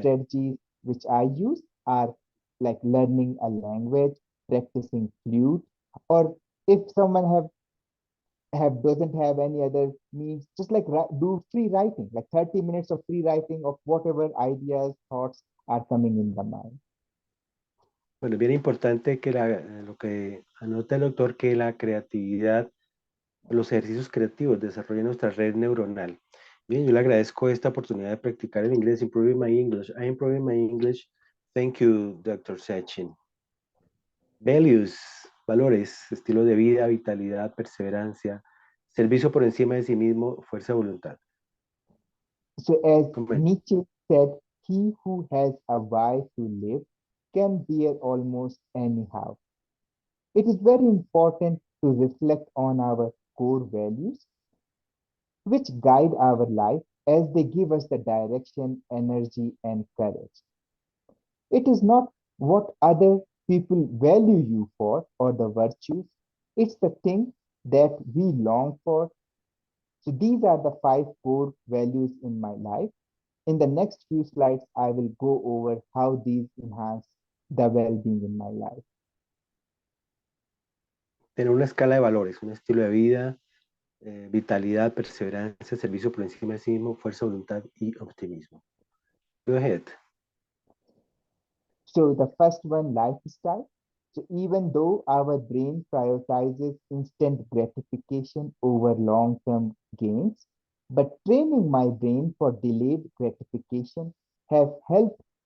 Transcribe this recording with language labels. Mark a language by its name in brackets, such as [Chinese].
[English] strategies which I use are like learning a language, practicing flute, or if someone doesn't have any other means, just like do free writing, like 30 minutes of free writing of whatever ideas, thoughts are coming in the mind. [Spanish] Bueno, es bien importante que lo que anota el doctor, que la creatividad, los ejercicios creativos desarrollan nuestra red neuronal. Bien, yo le agradezco esta oportunidad de practicar el inglés, [English] improving my English. I improving my English. Thank you, Dr. Sachin. [Spanish] Values, valores, estilo de vida, vitalidad, perseverancia, Servicio por encima de sí mismo, fuerza de voluntad. [English] So, as [Spanish] Comente. [English] Nietzsche said, he who has a why to live can bear almost anyhow. It is very important to reflect on our core values, which guide our life as they give us the direction, energy, and courage. It is not what other people value you for or the virtues, it's the thing that we long for. So, these are the five core values in my life. In the next few slides, I will go over how these enhance the well being in my life. [Spanish] Tener una escala de valores, un estilo de vida, vitalidad, perseverancia, servicio por encima de sí mismo, fuerza de voluntad y optimismo. [English] Go ahead. So, the first one, lifestyle. So, even though our brain prioritizes instant gratification over long term gains, but training my brain for delayed gratification have helped.